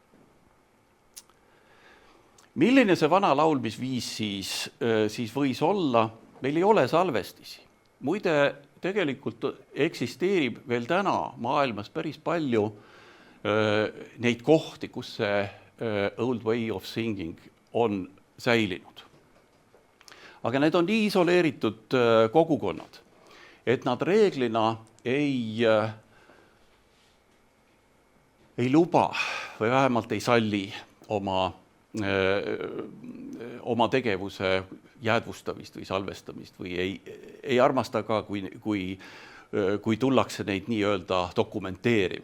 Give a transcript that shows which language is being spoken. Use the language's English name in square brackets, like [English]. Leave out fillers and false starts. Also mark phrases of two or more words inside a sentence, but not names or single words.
[Estonian] Milline see vana laulmisviis siis võis olla? Meil ei ole salvestisi. Muide, tegelikult eksisteerib veel täna maailmas päris palju neid kohti, kus see [English] old way of singing [Estonian] on säilinud. Aga need on nii isoleeritud kogukonnad, et nad reeglina ei luba või vähemalt ei salli oma tegevuse jäädvustamist või salvestamist või ei armasta ka, kui tullakse neid nii-öelda dokumenteerima.